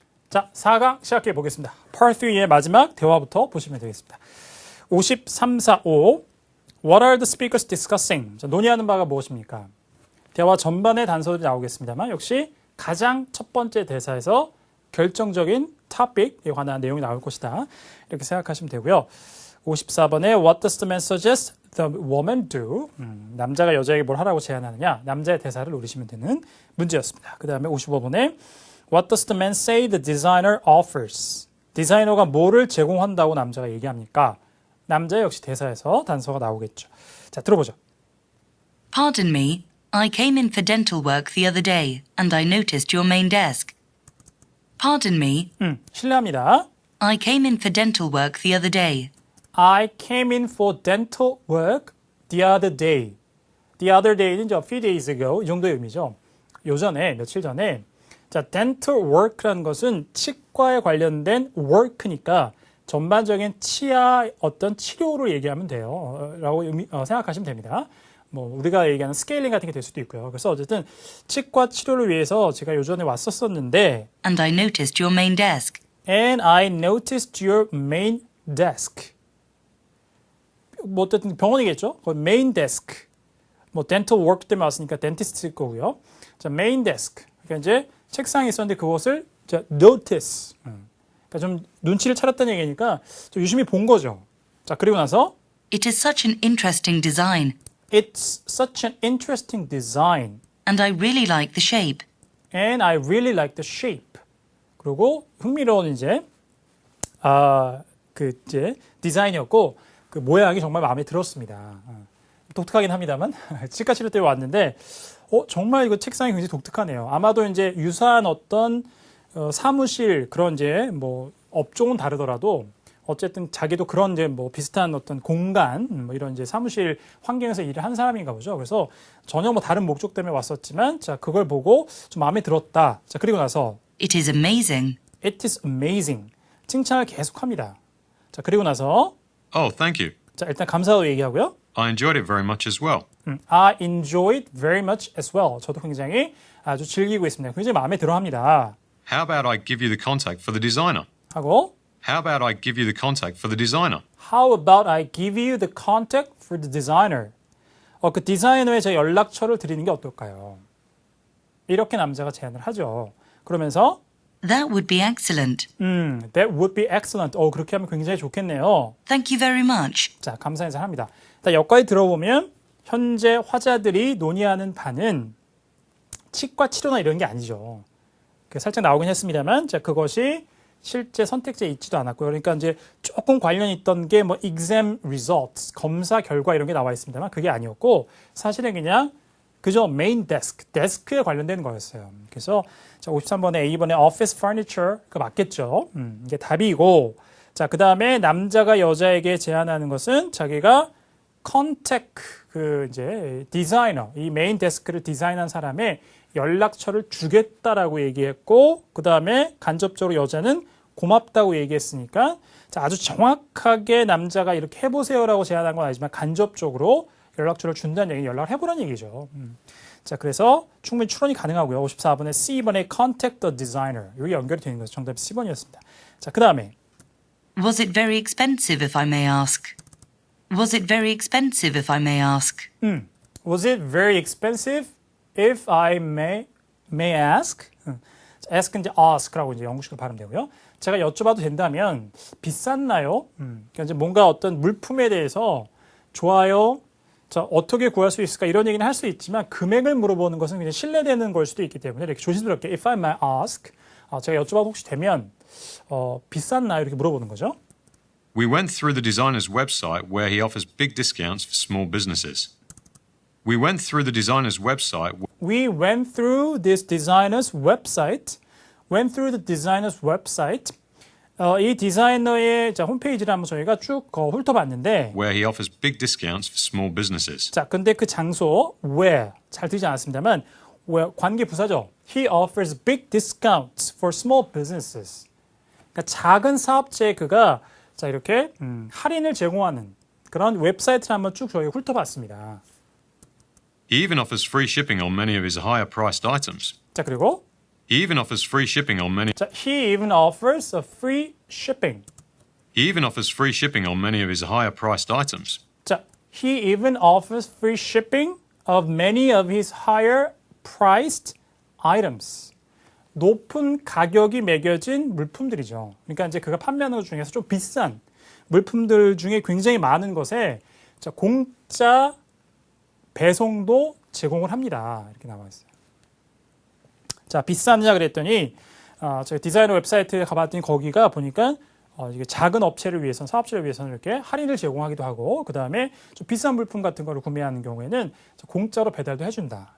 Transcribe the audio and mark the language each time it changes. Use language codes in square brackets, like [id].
[ko] 자, 4강 시작해 보겠습니다. Part 3의 마지막 대화부터 보시면 되겠습니다. [en] 5345 What are the speakers discussing? [ko] 자, 논의하는 바가 무엇입니까? 대화 전반의 단서들이 나오겠습니다만 역시 가장 첫 번째 대사에서 결정적인 topic 에 관한 내용이 나올 것이다. 이렇게 생각하시면 되고요. [en] 54번에 What does the man suggest the woman do? [ko] 남자가 여자에게 뭘 하라고 제안하느냐? 남자의 대사를 노리시면 되는 문제였습니다. [en] 그 다음에 55번에 What does the man say the designer offers? [ko] 디자이너가 뭐를 제공한다고 남자가 얘기합니까? 남자 역시 대사에서 단서가 나오겠죠. 자, 들어보죠. [en] Pardon me, I came in for dental work the other day, and I noticed your main desk. Pardon me, [ko] 실례합니다. [en] I came in for dental work the other day. I came in for dental work the other day. The other day는 a few days ago [ko] 이 정도의 의미죠. 요전에, 며칠 전에 자, dental work라는 것은 치과에 관련된 work니까 전반적인 치아 어떤 치료를 얘기하면 돼요. 라고 생각하시면 됩니다. 뭐 우리가 얘기하는 스케일링 같은 게 될 수도 있고요. 그래서 어쨌든 치과 치료를 위해서 제가 요전에 왔었었는데 [en] And I noticed your main desk. And I noticed your main desk. [ko] 뭐 어쨌든 병원이겠죠? main desk. 뭐 dental work 때문에 왔으니까 dentist일 거고요. 자, main desk. 그러니까 이제 책상에 있었는데 그것을 자, notice. 그러니까 좀 눈치를 차렸다는 얘기니까 좀 유심히 본 거죠. 자, 그리고 나서 [en] It is such an interesting design, It's such an interesting design. and I really like the shape. And I really like the shape. [ko] 그리고 흥미로운 이제 그 이제 디자인이었고 그 모양이 정말 마음에 들었습니다. 독특하긴 합니다만 치과 치료 때 왔는데 정말 이거 책상이 굉장히 독특하네요. 아마도 이제 유사한 어떤 사무실 그런 이제 뭐 업종은 다르더라도 어쨌든 자기도 그런 이제 뭐 비슷한 어떤 공간 뭐 이런 이제 사무실 환경에서 일을 한 사람인가 보죠. 그래서 전혀 뭐 다른 목적 때문에 왔었지만 자 그걸 보고 좀 마음에 들었다. 자 그리고 나서 [en] It is amazing. It is amazing. [ko] 칭찬을 계속합니다. 자 그리고 나서 [en] Oh, thank you. [ko] 자 일단 감사하다고 얘기하고요. [en] I enjoyed it very much as well. I enjoyed very much as well. [ko] 저도 굉장히 아주 즐기고 있습니다. 굉장히 마음에 들어합니다. [en] How about I give you the contact for the designer? [ko] 하고 [en] How about I give you the contact for the designer? How about I give you the contact for the designer? [ko] 그 디자이너의 제 연락처를 드리는 게 어떨까요? 이렇게 남자가 제안을 하죠. 그러면서 [en] That would be excellent. That would be excellent. [ko] 그렇게 하면 굉장히 좋겠네요. [en] Thank you very much. [ko] 자, 감사 인사를 합니다. 여기까지 들어보면 현재 화자들이 논의하는 바는 치과 치료나 이런 게 아니죠. 살짝 나오긴 했습니다만, 자, 그것이 실제 선택지에 있지도 않았고요. 그러니까 이제 조금 관련이 있던 게 뭐 exam results, 검사 결과 이런 게 나와 있습니다만 그게 아니었고 사실은 그냥 그저 main desk, 데스크에 관련된 거였어요. 그래서 자, 53번에 A번에 office furniture 그 맞겠죠. 이게 답이고 자, 그다음에 남자가 여자에게 제안하는 것은 자기가 contact 그 이제 디자이너, 이 메인 데스크를 디자인한 사람의 연락처를 주겠다라고 얘기했고 그다음에 간접적으로 여자는 고맙다고 얘기했으니까 자, 아주 정확하게 남자가 이렇게 해보세요라고 제안한 건 아니지만 간접적으로 연락처를 준다는 얘기는 연락을 해보라는 얘기죠. 자, 그래서 충분히 추론이 가능하고요. 54번에 C번에 [en] contact the designer [ko] 여기 연결이 되는 거죠. 정답이 C번이었습니다. 자, 그 다음에 [en] Was it very expensive, if I may ask? Was it very expensive, if I may ask? Was it very expensive? If I may ask? [ko] ask는 이제 ask라고 이제 영국식으로 발음되고요. 제가 여쭤봐도 된다면 비쌌나요? 그러니까 이제 뭔가 어떤 물품에 대해서 좋아요. 자, 어떻게 구할 수 있을까? 이런 얘기는 할 수 있지만 금액을 물어보는 것은 그냥 신뢰되는 걸 수도 있기 때문에 이렇게 조심스럽게 [en] if I may ask [ko] 제가 여쭤봐도 혹시 되면 비쌌나요? 이렇게 물어보는 거죠. [en] We went through the designer's website where he offers big discounts for small businesses. We went through the designer's website. We went through this designer's website. Went through the designer's website. [ko] 이 디자이너의 자, 홈페이지를 한번 저희가 쭉 훑어봤는데 [en] Where he offers big discounts for small businesses. [ko] 자, 근데 그 장소 where 잘 들리지 않았습니다만 where 관계 부사죠. [en] He offers big discounts for small businesses. [ko] 그러니까 작은 사업체에 그가 자, 이렇게 할인을 제공하는 그런 웹사이트를 한번 쭉 저희가 훑어봤습니다. [en] He even offers free shipping on many of his higher priced items. [ko] 자, 그리고 [en] He even offers free shipping on many. 자, he even offers a free shipping. He even offers free shipping on many of his higher priced items. 자, he even offers free shipping of many of his higher priced items. [ko] 높은 가격이 매겨진 물품들이죠. 그러니까 이제 그가 판매하는 것 중에서 좀 비싼 물품들 중에 굉장히 많은 것에 자, 공짜 배송도 제공을 합니다. 이렇게 나와 있어요. 자, 비싸느냐 그랬더니 저희 디자이너 웹사이트에 가봤더니 거기가 보니까 이게 작은 업체를 위해서는 사업체를 위해서는 이렇게 할인을 제공하기도 하고 그 다음에 좀 비싼 물품 같은 거를 구매하는 경우에는 공짜로 배달도 해준다.